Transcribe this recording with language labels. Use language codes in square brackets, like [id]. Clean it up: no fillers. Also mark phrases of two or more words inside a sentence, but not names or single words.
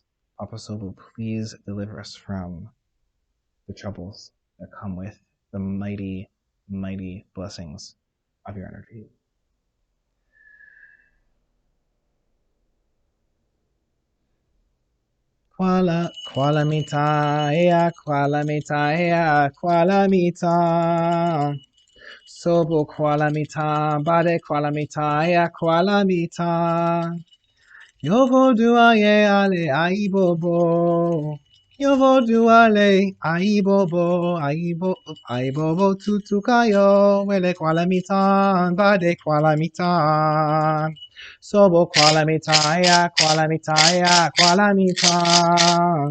[en] Papa Sobo, please deliver us from the troubles that come with the mighty, mighty blessings of your energy. [ee] Kuala mita, ea, kuala mita, ea, kuala mita. Sobo kuala mita, bade kuala mita, ea, kuala mita. Yovo duaye ale aibobo. Yovo duale aibobo tutukayo. Wele kuala mitan, bade kuala mitan. Sobo kuala mitaya, kuala mitaya, kuala mitan.